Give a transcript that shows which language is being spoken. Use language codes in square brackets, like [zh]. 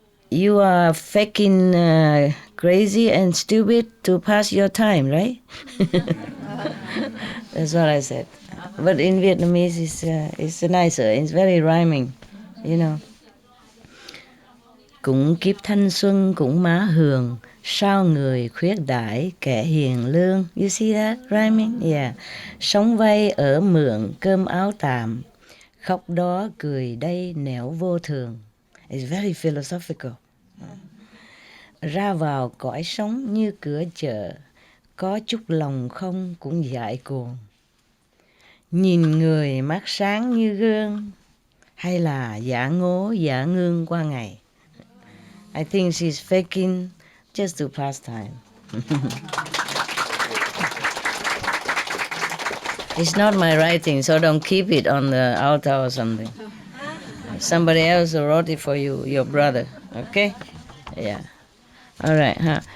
[en] You are faking crazy and stupid to pass your time, right? That's what I said. But in Vietnamese, it's nicer. It's very rhyming, you know. [vi] Cũng kiếp thanh xuân cũng má hường, sao người khuyết đại kẻ hiền lương. [en] You see that rhyming? Yeah. [vi] Sống vay ở mượn cơm áo tạm, khóc đó cười đây nẻo vô thường. [en] It's very philosophical. [vi] Ra vào cõi sống như cửa chợ, có chút lòng không cũng dại cuồng. Nhìn người mắt sáng như gương, hay là giả ngố giả ngương qua ngày. [en] I think she's faking just to pass time. It's not my writing, so don't keep it on the altar or something. Somebody else wrote it for you, your brother, okay? Yeah. All right, huh?